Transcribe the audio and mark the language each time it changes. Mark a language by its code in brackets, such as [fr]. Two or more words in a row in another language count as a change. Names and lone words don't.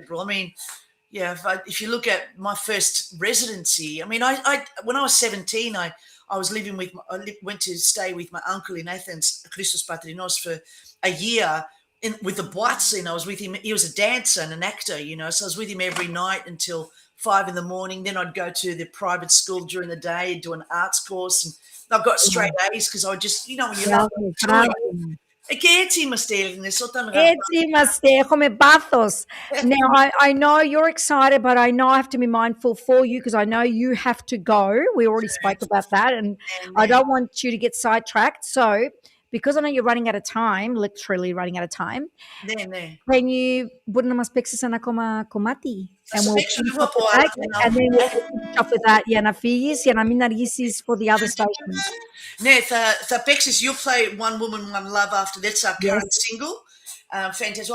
[en] I mean, yeah, if you look at my first residency, I mean, I when I was 17, I was living went to stay with my uncle in Athens, Christos Patrinos, for a year with the Boite scene. I was with him. He was a dancer and an actor, so I was with him every night until 5 in. Then I'd go to the private school during the day and do an arts course. And I got straight A's because I just, when you love [el] Μπράβο, [en] doing [el] μπράβο. [en] it. [el] Και έτσι είμαστε Έλληνες, όταν Έτσι είμαστε, έχουμε πάθος. [en] Now, I know you're excited, but I know I have to be mindful for you because I know you have to go. We already spoke about that, and I don't want you to get sidetracked. So, because I know you're running out of time, literally running out of time, [el] Ναι. [en] can you [el] μπορεί να μας παίξεις ένα ακόμα κομμάτι? Θα [en] And [el] σου [en] we'll [el] παίξω [en] finish [el] λίγο [en] off [el] από [en] with [el] άλλα. [en] that, and then we'll finish off with that [el] για να φύγεις, για να μην αργήσεις [en] for the other stations. [el] Ναι, θα παίξεις You Play One Woman, One Love [en] after that's our Yes. current single. Fantastic.